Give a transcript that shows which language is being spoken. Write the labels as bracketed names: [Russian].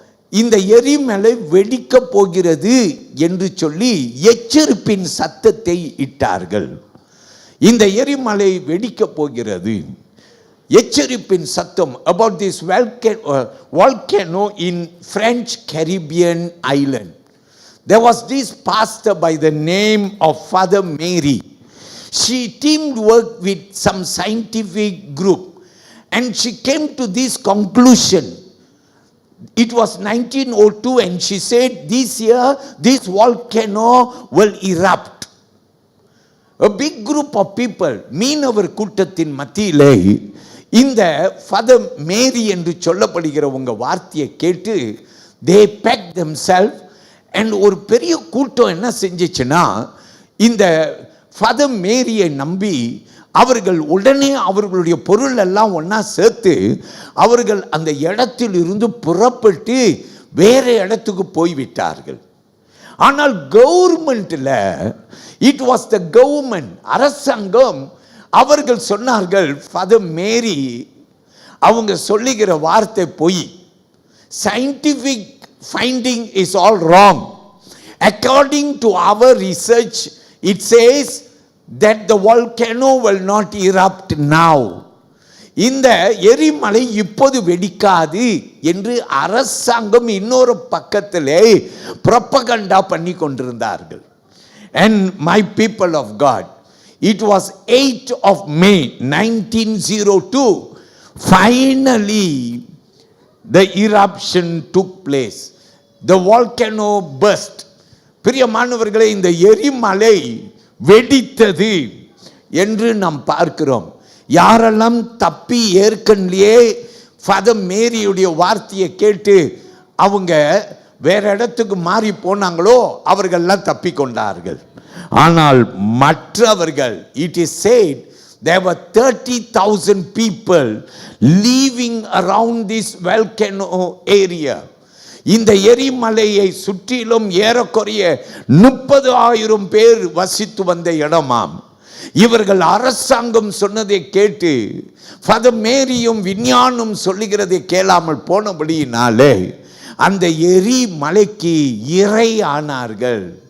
[Tamil] இந்த எரிமலை வெடிக்க போகிறது என்று சொல்லி எச்சரிப்பின் சத்தத்தை இட்டார்கள். இந்த எரிமலை வெடிக்க போகிறது, எச்சரிப்பின் சத்தம். [English] about this volcano in French Caribbean island. There was this pastor by the name of Father Mary. She teamed work with some scientific group and she came to this conclusion. It was 1902 and she said this year this volcano will erupt. A big group of people, [Tamil] மீனவர் கூட்டத்தின் மத்தியிலே இந்த father மேரி என்று சொல்லப்படுகிற உங்க வார்த்தையை கேட்டு [English] they packed themselves and [Tamil] ஒரு பெரிய கூட்டம் என்ன செஞ்சிச்சுன்னா இந்த ஃபாதர் மேரியை நம்பி அவர்கள் உடனே அவர்களுடைய பொருள் எல்லாம் ஒன்றா சேர்த்து அவர்கள் அந்த இடத்தில் இருந்து புறப்பட்டு வேற இடத்துக்கு போய்விட்டார்கள். ஆனால் கவர்மெண்ட்ல [English] it was the government, [Tamil] அரசாங்கம், அவர்கள் சொன்னார்கள் ஃபாதர் மேரி அவங்க சொல்லுகிற வார்த்தை பொய், [English] Scientific finding is all wrong, according to our research it says that the volcano will not erupt now. [Tamil] இந்த எரிமலை இப்போது வெடிக்காது என்று அரசாங்கம் இன்னொரு பக்கத்திலே புரோபகண்டா பண்ணி கொண்டிருந்தார்கள். [English] And my people of God, it was 8th of May 1902 finally the eruption took place. The volcano burst. [Tamil] பிரியமானவர்களே, இந்த எரிமலை வெடித்தது என்று நாம் பார்க்கிறோம். யாரெல்லாம் தப்பி ஏற்கனவே ஃபாதர் மேரியுடைய வார்த்தையை கேட்டு அவங்க வேற இடத்துக்கு மாறி போனாங்களோ அவர்கள்லாம் தப்பி கொண்டார்கள். ஆனால் மற்றவர்கள், [English] It is said there were 30,000 people living around this volcano area. [Tamil] இந்த எரிமலையை சுற்றிலும் ஏறக்குறைய 30,000 பேர் வசித்து வந்த இடமாம். இவர்கள் அரசாங்கம் சொன்னதை கேட்டு ஃபாதர் மேரியும் விஞ்ஞானம் சொல்லுகிறதை கேளாமல் போனபடியினாலே அந்த எரிமலைக்கு இரை ஆனார்கள்.